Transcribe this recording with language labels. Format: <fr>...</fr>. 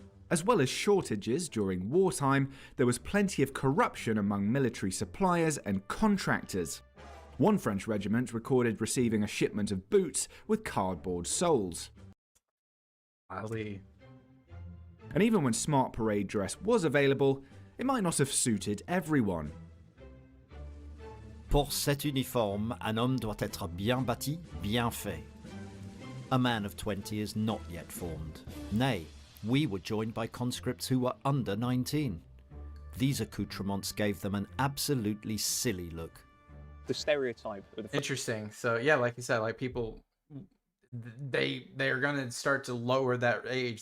<en>As well as shortages during wartime, there was plenty of corruption among military suppliers and contractors. One French regiment recorded receiving a shipment of boots with cardboard soles. Ali. And even when smart parade dress was available, it might not have suited everyone.</en> <fr>Pour cet uniforme, un homme doit être bien bâti, bien fait.</fr> <en>A man of 20 is not yet formed. Nay, we were joined by conscripts who were under 19. These accoutrements gave them an absolutely silly look. The stereotype of the Interesting. So yeah, like you said, like people, they're gonna start to lower that age.</en>